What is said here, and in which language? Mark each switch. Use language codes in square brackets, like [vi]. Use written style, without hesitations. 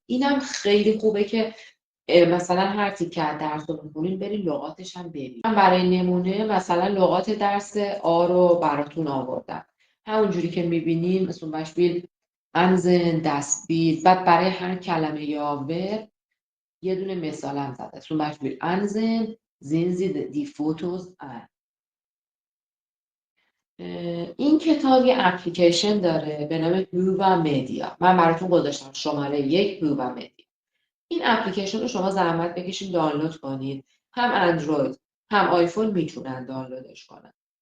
[fa] اینم خیلی خوبه که مثلا هر تیکه از درس رو بخونین برین لغاتش هم ببینین. من برای نمونه مثلا لغات درس آ رو براتون آوردم. همونجوری که میبینین مثلا [de] بشبیل انزن دستبیل. [fa] بعد برای هر کلمه یاور یه دونه مثالم زده. [de] zum Beispiel ansehen sehen Sie die Fotos an. [fa] این کتاب یه اپلیکیشن داره به نام هووا مدیا. من براتون گذاشتم شماره 1 هووا مدیا. این اپلیکیشن رو شما زحمت بکشین دانلود کنید. هم اندروید هم آیفون میتونن دانلودش کنن.